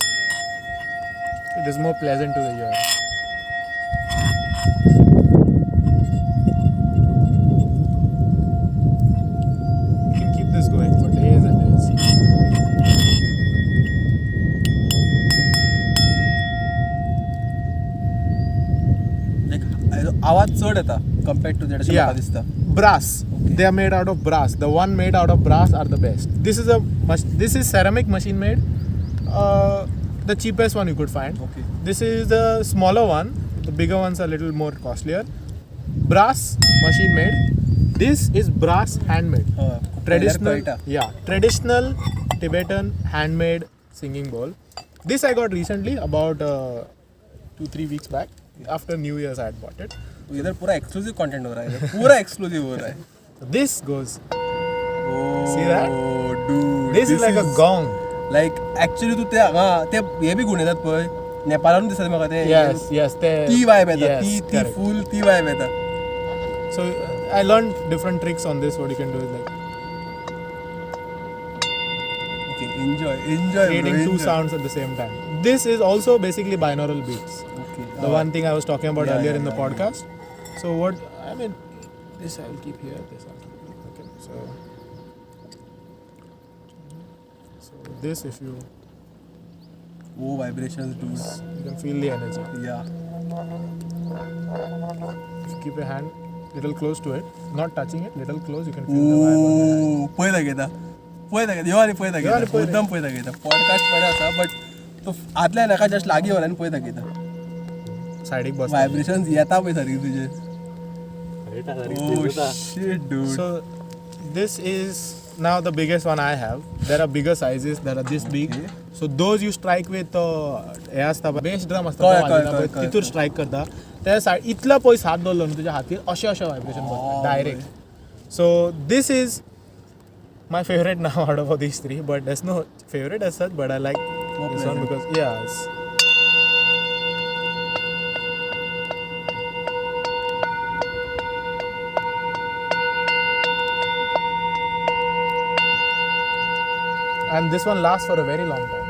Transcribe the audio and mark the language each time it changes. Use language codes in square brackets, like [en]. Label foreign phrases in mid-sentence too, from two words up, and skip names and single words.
[en] It is more pleasant to the ear. You can keep this going for days and days. Like [kok] आवाज चढ येता [en] compared to that Yeah. [kok] दिसता. [en] Brass. Okay. They are made out of brass. The one made out of brass are the best. This is ceramic machine made. The cheapest one you could find. Okay. This is the smaller one. The bigger ones are a little more costlier. Brass machine made. This is brass handmade. Traditional. Yeah. Traditional Tibetan handmade singing bowl. This I got recently, about 2-3 weeks back. After New Year's I had bought it. [hi] इधर पूरा [en] exclusive content [hi] हो रहा है, इधर पूरा एक्सक्लूसिव हो रहा है. [en] This goes. Oh, See that? dude. This is like a gong. Like actually [kok] तू ते हे बी गुण येतात पळय. नेपाळान दिसतात म्हाका ते. [en] Yes. [kok] ती वाइब येता. [en] Yes, [kok] ती [en] correct. [kok] फुल ती वाइब येता. [en] So I learned different tricks on this. What you can do is like Okay, enjoy. creating bro, two enjoy. sounds at the same time. This is also basically binaural beats. Okay. The one thing I was talking about earlier in the yeah. podcast. So what I mean, this I'll keep here. This I'll keep here. Okay. So this, if you Oh, vibrations, dude. can feel the energy. Yeah. If you keep your hand little close to it, not touching it, little close, you can feel the vibe on your hand. [kok] पळय घेता. ह्यो आनी पळय ह्यो आनी घेता. पळय. मुद्दाम पळय घेता. पॉडकास्ट बरें आसा, बट तो आदल्या नाका जस्ट लागी व्हरला आनी पळय घेता. [en] Side bus. [kok] Vibrations येता पळय सारकी तुजे. [en] Oh shit, dude. So this is now the biggest one I have. There are bigger sizes that are this big. Okay. So those you strike with [kok] हे असता बेस ड्रम असता कळ्ळें. तितूर स्ट्राइक करता त्या सायड इतलो पयस हात दवरलो न्हू तुज्या हातीर अशें वायब्रेशन बसता डायरेक्ट. [en] So this is my favorite now out of all these three, but there's no favorite as such, but I like this one because it's and this one lasts for a very long time.